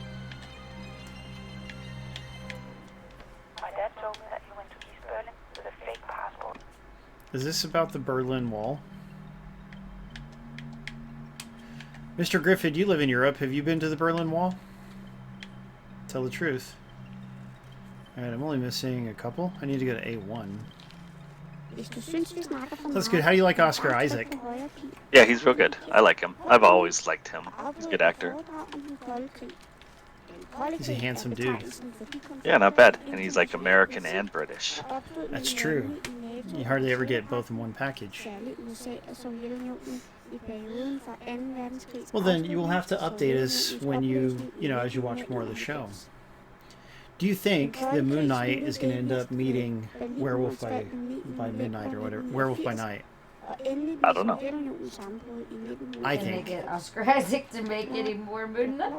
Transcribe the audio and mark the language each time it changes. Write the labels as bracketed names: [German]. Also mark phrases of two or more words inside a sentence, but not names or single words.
[English] My dad told me that he went to East Berlin with a fake passport. Is this about the Berlin Wall? Mr. Griffith, you live in Europe. Have you been to the Berlin Wall? Tell the truth. Alright, I'm only missing a couple. I need to go to A1. [Danish] Hvis du synes, vi snakker for [English] That's [Danish] meget, [English] good. How do you like Oscar [Danish] bare tryk [English] Isaac? [Danish] på højre pil. [English] Yeah, he's real good. I like him. I've always liked him. He's a good actor. [Danish] Foredrag om den kolde krig. Den kolde [English] He's a [Danish] krig er [English] handsome dude. [Danish] betegnelsen for de konflikter, [English] Yeah, not bad. And he's like American and British. [Danish] der opstod [English] That's [Danish] mellem [English] true. [Danish] landene i NATO [English] You hardly ever get both in one package. [Danish] Særligt USA og Sovjetunionen i perioden fra 2. verdenskrig. [English] Well, then you will have to update us when as you watch more of the show. Do you think the Moon Knight is going to end up meeting Werewolf by midnight or whatever? Werewolf by night. I don't know. I Can they think. get Oscar Isaac to make any more Moon Knight?